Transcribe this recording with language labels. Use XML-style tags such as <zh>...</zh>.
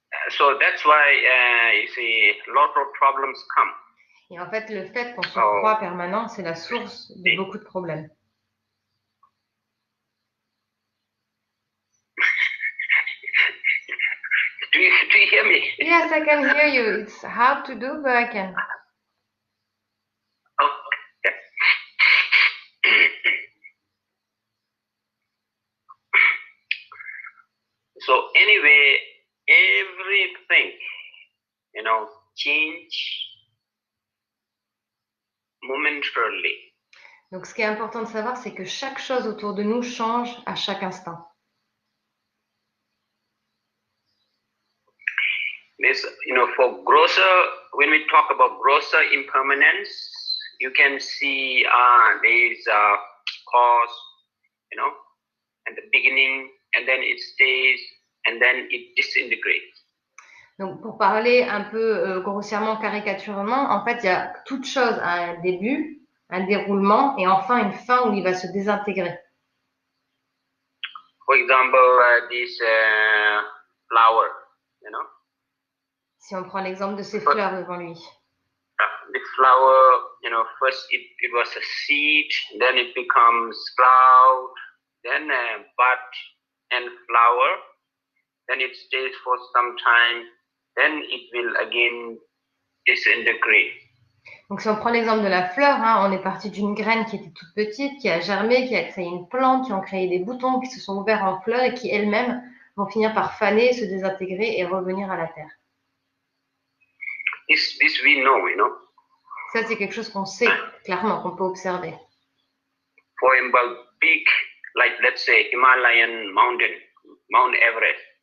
<en>So that's why you see a lot of problems come.</en> <fr>Et en fait, le fait qu'on se croit permanent, c'est la source de beaucoup de problèmes.</fr> <en>Do you hear me? Yes, I can hear you. It's hard to do, but I can. Okay. So anyway, everything, you know, change momentarily.</en> <fr>Donc, ce qui est important de savoir, c'est que chaque chose autour de nous change à chaque instant.</fr> <en>This, you know, for grosser, when we talk about grosser impermanence, you can see there is a cause, you know, at the beginning, and then it stays, and then it disintegrates.</en> <fr>Donc, pour parler un peu grossièrement, caricaturement, en fait, il y a toute chose à un début, un déroulement, et enfin une fin où il va se désintégrer.</fr> <en>For example, this flower, you know.</en> <fr>Si on prend l'exemple de ces fleurs devant lui.</fr> <en>The flower, you know, first it was a seed, then it becomes sprout, then a bud and flower, then it stays for some time, then it will again disintegrate.</en> <fr>Donc si on prend l'exemple de la fleur, hein, on est parti d'une graine qui était toute petite, qui a germé, qui a créé une plante, qui ont créé des boutons qui se sont ouverts en fleurs et qui elles-mêmes vont finir par faner, se désintégrer et revenir à la terre.</fr> <en>This we know, you know.</en> <fr>Ça, c'est quelque chose qu'on sait clairement, qu'on peut observer.</fr> <en>For example, big, like let's say Himalayan mountain, Mount Everest.</en>